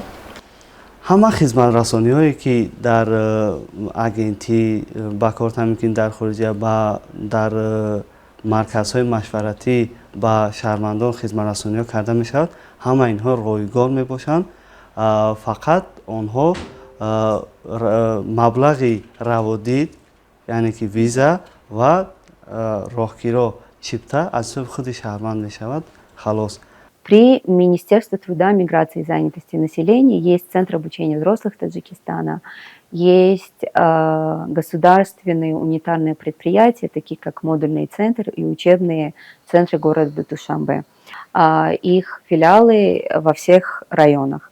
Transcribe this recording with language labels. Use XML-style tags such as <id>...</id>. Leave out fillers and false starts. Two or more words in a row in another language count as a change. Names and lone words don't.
<tg>همه خدمت رسانی هایی که در اگنتی با کار تامین کنی در خارج و در مرکزهای مشورتی با شهروندان خدمت رسانی ها کرده می شود، همه اینها رایگان می باشند. فقط آنها مبلغ روادید یعنی که ویزا و راهگیرا چیپتا از سوی خود شهروند می شود. خلاص.</tg> <ru>При Министерстве труда, миграции и занятости населения есть Центр обучения взрослых Таджикистана, есть государственные унитарные предприятия, такие как модульный центр и учебные центры города Душанбе. Их филиалы во всех районах.</ru>